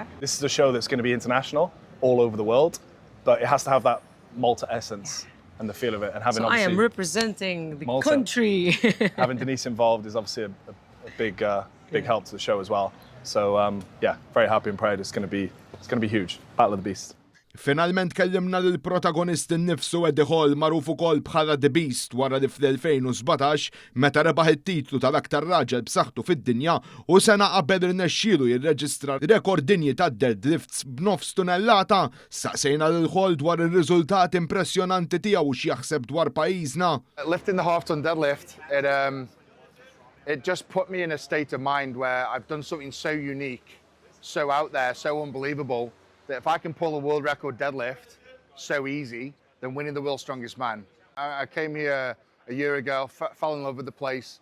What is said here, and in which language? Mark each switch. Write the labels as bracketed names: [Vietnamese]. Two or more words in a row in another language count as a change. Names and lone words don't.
[English] This is a show that's going to be international, all over the world, but it has to have that Malta essence and the feel of it. And having so I am representing the Malta, country. Having Denise involved is obviously a big help to the show as well. So yeah, very happy and proud. It's going to be huge. Battle of the Beast. [Maltese] Finalment kellimna lill-protagonist innifsu Eddie Hall magħruf ukoll bħala The Beast wara li fl-2017 meta rebaħ it-titlu tal-aktar raġel b'saħħtu fid-dinja u sena qabel irnexxielu jirreġistra rekord dinji tad-deadlifts b'9 tunellata. Saqsejna lil Hall dwar ir-riżultati impressjonanti tiegħu u x'jaħseb dwar pajjiżna. [English] Lifting the half-ton deadlift, it just put me in a state of mind where I've done something so unique, so out there, so unbelievable, that if I can pull a world record deadlift so easy, then winning the world's strongest man. I came here a year ago, fell in love with the place.